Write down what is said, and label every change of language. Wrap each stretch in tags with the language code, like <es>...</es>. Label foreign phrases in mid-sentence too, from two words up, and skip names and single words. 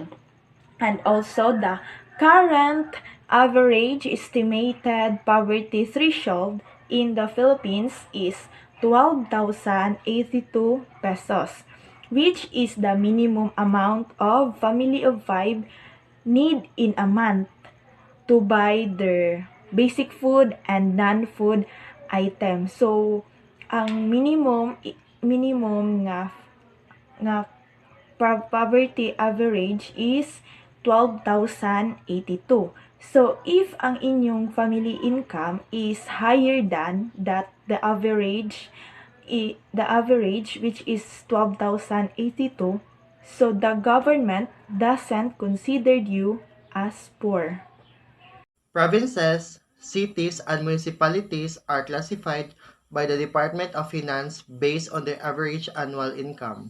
<en>And also the current average estimated poverty threshold in the Philippines is 12,082 pesos, which is the minimum amount of family of 5 need in a month to buy their basic food and non-food items. So ang minimum nga poverty average is 12,082. So, if</en> <hil>ang inyong</hil> <en>family income is higher than that the average which is 12,082, so the government doesn't consider you as poor. Provinces, cities, and municipalities are classified by the Department of Finance based on their average annual income.</en>